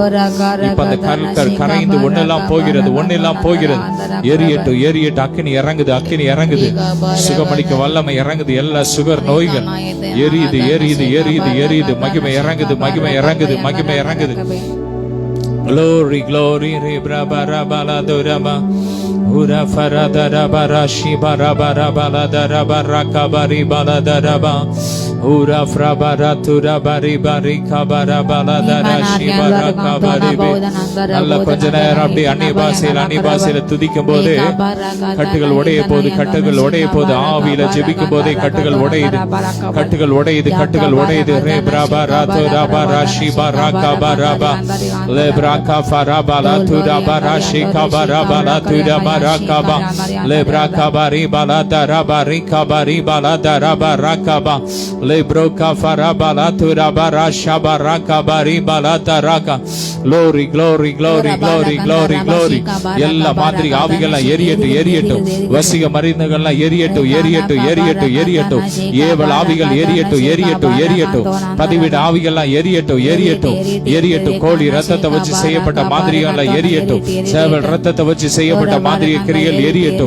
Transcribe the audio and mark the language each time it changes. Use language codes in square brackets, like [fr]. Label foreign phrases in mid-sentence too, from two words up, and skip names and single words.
[ta] இப்ப அந்த கற்கள் கரைந்து ஒன்னெல்லாம் போகிறது, ஒன்னெல்லாம் போகிறது. எரியட்டும், எரியட்டும். அக்கினி இறங்குது, அக்கினி இறங்குது. சுகமளிக்க வல்லமை இறங்குது. எல்லா சுகர் நோய்கள் எரியுது, எரியுது, எரியுது, எரியுது. மகிமை இறங்குது, மகிமை இறங்குது, மகிமை இறங்குது. [en] Glory, glory, rebra bara bala duraba, ura faradara barashi bara bara bala dara baraka bari bala daraba, ura frabara tura bari bari kabara bala darashi baraka bari be. [ta] நல்ல கொஞ்ச நேரம் அப்படி அந்நிய பாஷையில துதிக்கும் போது கட்டுகள் உடைய போது, கட்டுகள் உடைய போது. ஆவியில ஜெபிக்கும் போதே கட்டுகள் உடையுது, கட்டுகள் உடையுது, கட்டுகள் உடையுது. rebra bara tura barashi baraka baraba lebra kafarabala tura barashi kabarabala tura barakaba lebra kabari bala darabari kabari bala darabarakaba lebro kafarabala tura barasha barakabari bala daraka. [en] glory, glory, glory, glory, glory, glory. [ta] எல்லா மாதிரி ஆவிகள் எரியட்டும், எரியட்டும். வசிக மருந்துகள் எரியட்டும், எரியட்டும், எரியட்டும், எரியட்டும். ஏவல் ஆவிகள் எரியட்டும், எரியட்டும், எரியட்டும். பதிவிட ஆவிகள் எரியட்டும், எரியட்டும், எரியட்டும். கோழி ரத்தத்தை வச்சு செய்யப்பட்ட மாதிரிகள் எரியட்டும், சேவல் ரத்தத்தை வச்சு செய்யப்பட்ட மாதிரிய கிரியைகள் எரியட்டும்.